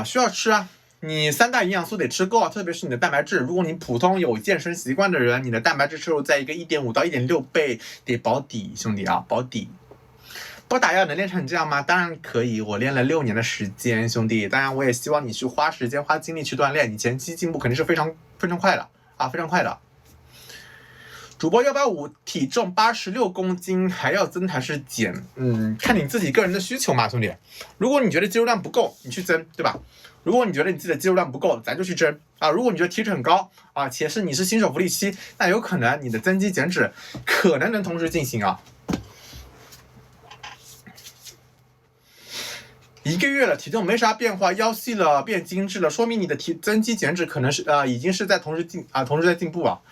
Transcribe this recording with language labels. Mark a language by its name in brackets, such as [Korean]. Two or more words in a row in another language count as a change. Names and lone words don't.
[Chinese] 需要吃啊，你3大營養素得吃夠啊，特別是你的蛋白質。如果你普通有健身習慣的人，你的蛋白質攝入在一個1.5到1.6倍，得保底，兄弟啊，保底。不打藥能練成這樣嗎？當然可以，我練了6年的時間，兄弟。當然，我也希望你去花時間、花精力去鍛鍊，你前期進步肯定是非常快的啊，非常快的。主播185，體重86公斤，還要增還是減？看你自己個人的需求嘛，兄弟。如果你覺得肌肉量不夠，你去增，對吧？如果你覺得你自己的肌肉量不夠，咱就去增啊。如果你覺得體脂很高啊，且是你是新手福利期，那有可能你的增肌減脂可能同時進行啊。1個月了，體重沒啥變化，腰細了，變精緻了，說明你的增肌減脂可能是已經是在同時在進步啊。